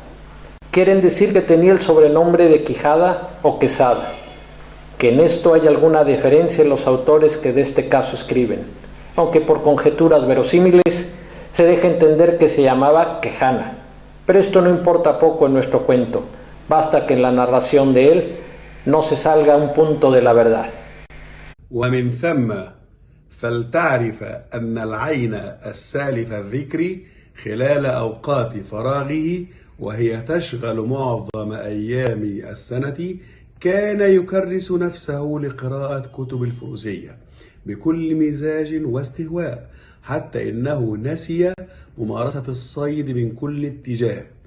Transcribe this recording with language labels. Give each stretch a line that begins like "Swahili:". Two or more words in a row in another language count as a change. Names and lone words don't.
Spanish: Quieren decir que tenía el sobrenombre de Quijada o Quesada, que en esto hay alguna diferencia en los autores que de este caso escriben, aunque por conjeturas verosímiles se deja entender que se llamaba Quejana, pero esto no importa poco en nuestro cuento, basta que en la narración de él no se salga un punto de la verdad.
Arabic: ومن ثم فلتعرف أن العين السالف الذكر خلال أوقات فراغه وهي تشغل معظم أيام السنة كان يكرس نفسه لقراءة كتب الفروسية بكل مزاج واستهواء حتى إنه نسي ممارسة الصيد من كل اتجاه،